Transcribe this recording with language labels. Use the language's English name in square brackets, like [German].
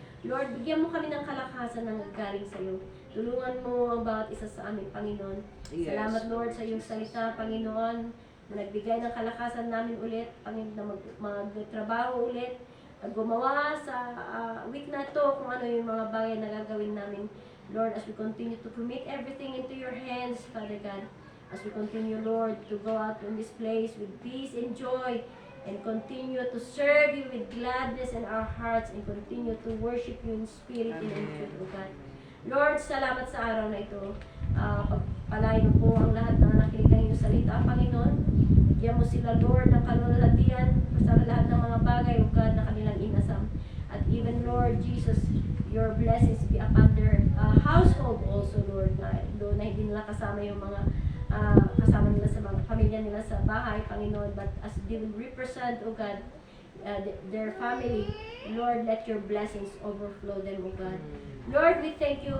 [Filipino] Lord, bigyan mo kami ng kalakasan na galing sa iyo. Tulungan mo ang bawat isa sa amin, Panginoon. [English] Yes. [Filipino] Salamat, Lord, sa iyong salita, Panginoon, na nagbigay ng kalakasan namin ulit, Panginoon, na magtrabaho ulit, at gumawa sa week na to kung ano yung mga bagay na gagawin namin. [English] Lord, as we continue to commit everything into your hands, Father God, as we continue, Lord, to go out from this place with peace and joy, and continue to serve you with gladness in our hearts, and continue to worship you in spirit and in truth, O God. [Filipino] Lord, salamat sa araw na ito. Pagpalain mo po ang lahat ng nakikinig ng iyong iyong salita, Panginoon. Bigyan mo sila, Lord, ng kalulatian sa lahat ng mga bagay, O God, na kanilang inasam. [English] At even, Lord Jesus, your blessings be upon their household also, Lord, [Filipino] na hindi nila kasama yung mga kasama nila sa mga pamilya nila sa bahay, Panginoon, [English] but as they will represent, O God, their family, Lord, let your blessings overflow them, O God. Lord, we thank you.